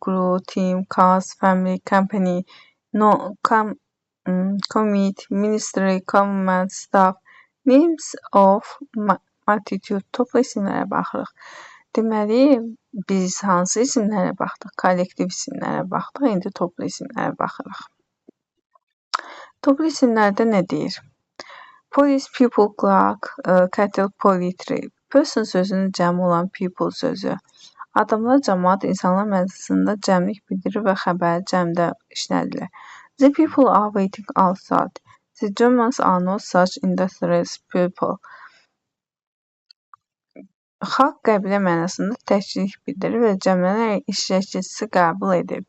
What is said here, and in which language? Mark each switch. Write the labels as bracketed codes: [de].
[en] Crew, team, cast, family, company, no, commit, ministry, government, staff, names of multitude. [az] Toplu isimlərə baxırıq. Deməli, biz hansı isimlərə baxdıq? Kollektiv isimlərə baxdıq. İndi toplu isimlərə baxırıq. Toplu isimlərdə nə deyir? [en] Police, people, clock, cattle, poetry. [az] Person sözünün cəmi olan people sözü. Adamlar, cəmaət, insanlar məclisində cəmlik bildirir və xəbəri cəmdə işlədilir. [en] The people are waiting outside. The Germans are not such industrious people. [az] Xalq qəbilə mənasında təklik bildirir və cəmlənərək iştirakçısı qəbul edir.